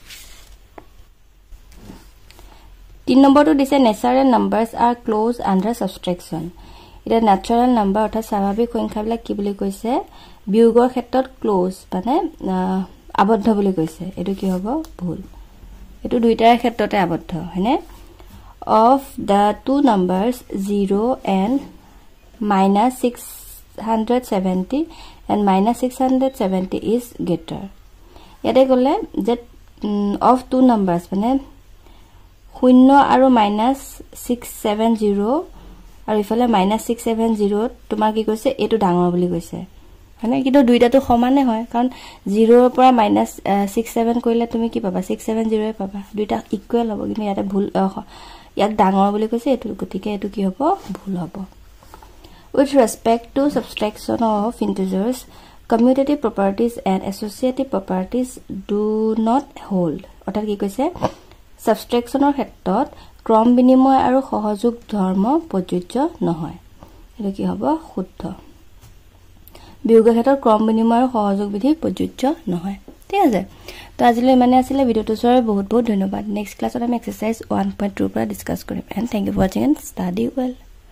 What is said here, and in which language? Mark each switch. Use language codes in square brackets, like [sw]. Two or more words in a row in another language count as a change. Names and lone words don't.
[as] 3 নম্বৰটো দিছে [en] natural numbers are closed under subtraction [as] এটা [en] natural number [as] অৰ্থাৎ স্বাভাৱিক সংখ্যাবিলাক কি বুলি কৈছে বিয়োগৰ ক্ষেত্ৰত ক্লোজ মানে আবদ্ধ বুলি কৈছে এটো কি হ'ব ভুল এটো দুইটাৰ ক্ষেত্ৰতে আবদ্ধ হয়নে [en] of the two numbers 0 and -670 and -670 is greater [as] ইয়াতে গলে যে [en] of two numbers [as] মানে 0 আৰু -670 আৰু ইফালে -670 তোমাৰ কি কৈছে এটো ডাঙৰ বুলি কৈছে মানে কিন্তু দুইটাটো সমানে হয় কাৰণ 0 ৰ পৰা -67 কৰিলে তুমি কি পাবা 670 এ পাবা দুইটা ইকুৱেল হ'ব কিন্তু ইয়াতে ভুল ইয়াক ডাঙৰ বুলি কৈছে এটো গতিকে এটো কি হ'ব ভুল হ'ব [en] with respect to subtraction of integers commutative properties and associative properties do not [as] hold অৰ্থাৎ কি কৈছে সাবট্ৰেকশনৰ ক্ষেত্ৰত ক্ৰম বিনিময় আৰু সহযোগ ধৰ্ম প্ৰযোজ্য নহয় এটো কি হ'ব শুদ্ধ বিয়োগৰ ক্ষেত্ৰত ক্ৰম বিনিময় আৰু সহযোগ বিধি প্ৰযোজ্য নহয় ঠিক আছে তো আজিলৈ মানে আছিল ভিডিওটো চোৱাৰ বহুত বহুত ধন্যবাদ [en] next classত [as] আমি এক্সাৰসাইজ 1.2 পৰা ডিসকাস কৰিম [en] and thank you for watching and study well